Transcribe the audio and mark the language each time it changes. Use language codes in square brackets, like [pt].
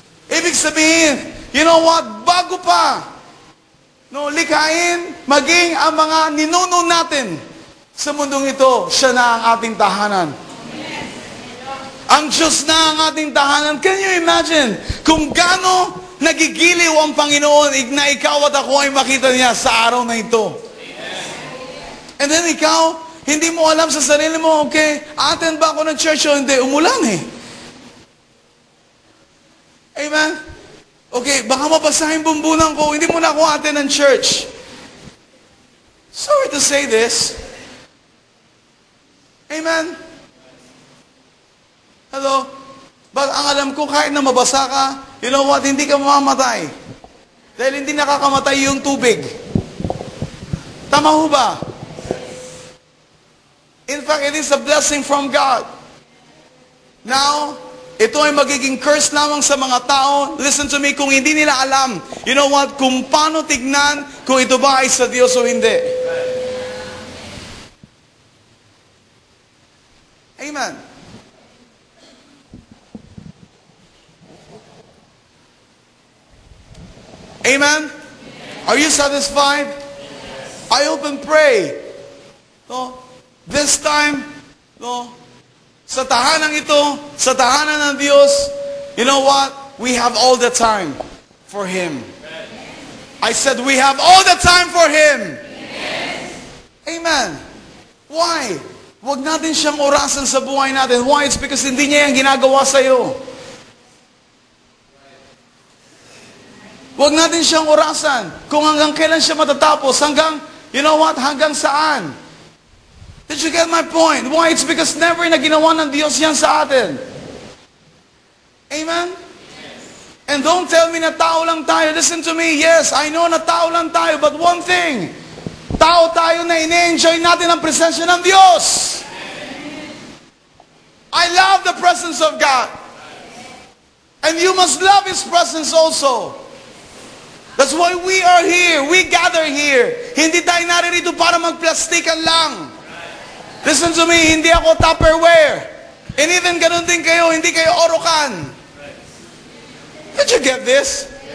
[tl] Ibig sabihin, [en] you know what? [tl] Bago pa, no, likhain, maging ang mga ninuno natin sa mundong ito, siya na ang ating tahanan. Ang Diyos na ang ating tahanan. [en] Can you imagine [tl] kung gaano nagigiliw ang Panginoon na ikaw at ako ay makita niya sa araw na ito? [en] And then [tl] ikaw, hindi mo alam sa sarili mo, okay, attend ba ako ng church o hindi? Umulan eh. Amen? Okay, baka mabasahin bumbunan ko, hindi mo na ako attend ng church. [en] Sorry to say this. Amen? Hello? But [tl] ang alam ko, kahit na mabasa ka, [en] you know what, [tl] hindi ka mamamatay. Dahil hindi nakakamatay yung tubig. Tama ho ba? [en] In fact, it is a blessing from God. [tl] Now, ito ay magiging curse lamang sa mga tao. [en] Listen to me, [tl] kung hindi nila alam, [en] you know what, [tl] kung paano tignan kung ito ba ay sa Diyos o hindi. [en] Amen. Amen? Are you satisfied? I hope and pray. No? This time, [tl] no, sa tahanan ito, sa tahanan ng Diyos, [en] you know what? We have all the time for Him. I said we have all the time for Him. Amen. Why? [tl] Huwag natin siyang orasan sa buhay natin. [en] Why? It's because [tl] hindi niya yung ginagawa sa'yo. Huwag natin siyang orasan kung hanggang kailan siya matatapos. [en] Hanggang, you know what? [tl] Hanggang saan? [en] Did you get my point? Why? It's because [tl] never na ginawa ng Diyos yan sa atin. Amen? [en] And don't tell me [tl] na tao lang tayo. [en] Listen to me. Yes, I know na tao lang tayo. But one thing, [tl] tao tayo na ine-enjoy natin ang presensya ng Diyos. [en] I love the presence of God. And you must love His presence also. That's why we are here. We gather here. [tl] Hindi tayo naririto para magplastikan lang. [en] Listen to me, [tl] hindi ako Tupperware. [en] And even [tl] ganun din kayo, hindi kayo Orocan. [en] Did you get this?